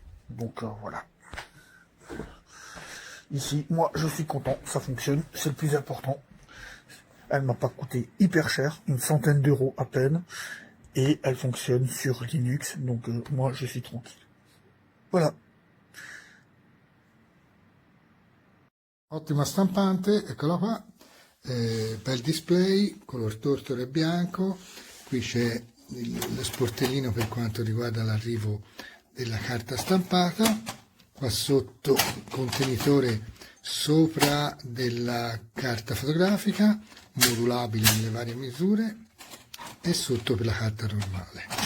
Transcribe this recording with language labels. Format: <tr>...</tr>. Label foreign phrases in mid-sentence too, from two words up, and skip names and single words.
<fr>Donc voilà. Ici, moi, je suis content, ça fonctionne, c'est le plus important. Elle m'a pas coûté hyper cher, une centaine d'euros à peine, et elle fonctionne sur Linux, donc moi, je suis tranquille. Voilà.</fr> <it>Ottima stampante, eccola qua, bel display, color tortoro e bianco, qui c'è lo sportellino per quanto riguarda l'arrivo della carta stampata, qua sotto il contenitore sopra della carta fotografica, modulabile nelle varie misure, e sotto per la carta normale.</it>